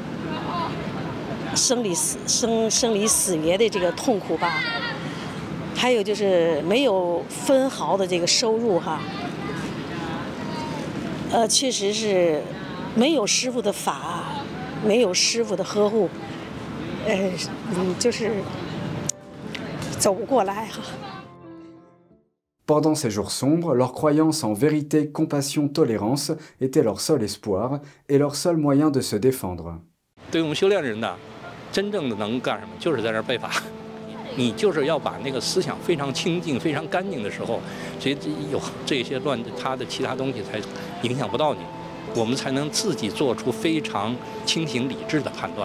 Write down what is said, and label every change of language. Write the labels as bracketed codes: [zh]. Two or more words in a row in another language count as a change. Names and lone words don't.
[zh] 生离死别的这个痛苦吧，还有就是没有分毫的这个收入确实是没有师傅的法，没有师傅的呵护。 [fr] Pendant ces jours sombres, leur croyance en vérité, compassion, tolérance était leur seul espoir et leur seul moyen de se défendre. [zh] 对我们修炼人呢，真正的能干什么，就是在那儿背法。你就是要把那个思想非常清净、非常干净的时候，有这些他的其他东西才影响不到你，我们才能自己做出非常清醒理智的判断。